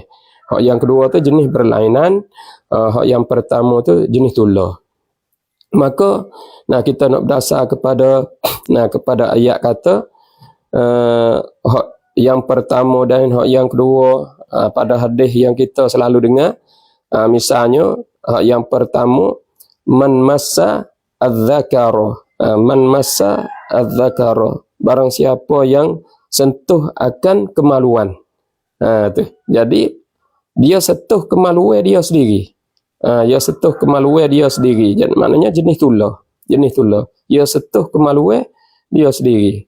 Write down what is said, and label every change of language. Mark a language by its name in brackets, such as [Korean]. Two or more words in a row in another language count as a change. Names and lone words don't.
[Malay] Hak yang kedua tu jenis berlainan. Hak yang pertama tu jenis tulah. Maka kita nak berdasar kepada ayat kata hak yang pertama dan hak yang kedua pada hadis yang kita selalu dengar. Misalnya hak yang pertama, [Arabic] من مس الذكر. من مس الذكر, [Malay] barang siapa yang sentuh akan kemaluan. Tu. Jadi dia sentuh kemaluan dia sendiri. Dia sentuh kemaluan dia sendiri. Jadi maknanya jenis tulah. Jenis tulah. Dia sentuh kemaluan dia sendiri.